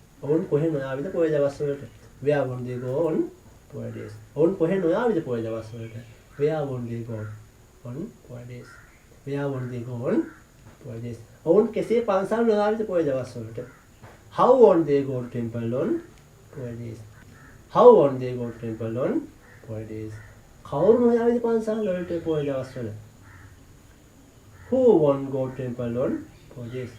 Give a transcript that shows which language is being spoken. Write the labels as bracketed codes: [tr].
[si] ඔවුන් කොහේ නොයාවිද පොය දවස් වලට? [en] Where won't they go on holidays? [si] ඔවුන් කොහේ නොයාවිද පොය දවස් වලට? [en] Where won't they go on holidays? Where won't they go on holidays? [si] ඔවුන් කෙසේ පන්සල් නොයාවිද පොය දවස් වලට? [en] How won't they go to temple on holidays? How won't they go to temple on holidays? [si] කවුරු නොයාවිද පන්සල් වලට පොය දවස් වල? [en] Who won't go to temple on holidays?